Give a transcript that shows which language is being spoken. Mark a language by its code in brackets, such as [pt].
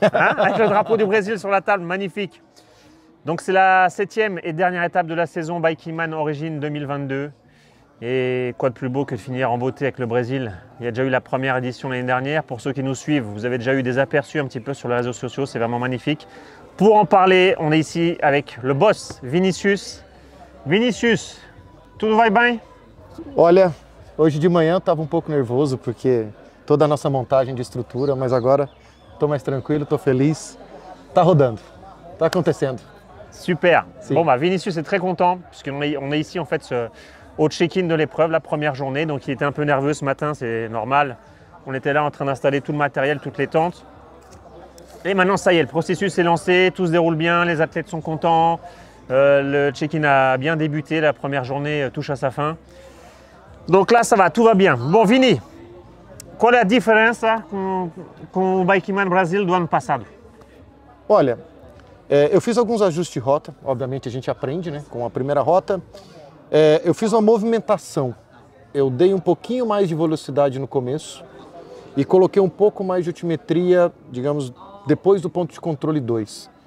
[fr] Hein, avec le drapeau du Brésil sur la table, magnifique. Donc c'est la 7e et dernière étape de la saison Biking Man Origin 2022. Et quoi de plus beau que de finir en beauté avec le Brésil. Il y a déjà eu la première édition l'année dernière. Pour ceux qui nous suivent, vous avez déjà eu des aperçus un petit peu sur les réseaux sociaux, c'est vraiment magnifique. Pour en parler, on est ici avec le boss, Vinícius. [pt] Vinícius, tudo vai bem? Olha, hoje de manhã eu estava um pouco nervoso porque toda a nossa montagem de estrutura, mas agora estou mais tranquilo, estou feliz. Tá rodando, tá acontecendo. [fr] Super. Si. Bon, bah, Vinícius est très content puisqu'on est ici en fait au check-in de l'épreuve, la première journée. Donc il était un peu nerveux ce matin, c'est normal. On était là en train d'installer tout le matériel, toutes les tentes. Et maintenant, ça y est, le processus est lancé, tout se déroule bien, les athlètes sont contents. Le check-in a bien débuté, la première journée touche à sa fin. Donc là, ça va, tout va bien. [pt] Bon, Vini, qual é a diferença com o Biking Man Brasil do ano passado? Olha, eu fiz alguns ajustes de rota, obviamente a gente aprende, né? Com a primeira rota. Eu fiz uma movimentação, eu dei um pouquinho mais de velocidade no começo e coloquei um pouco mais de altimetria, digamos, depois do ponto de controle 2.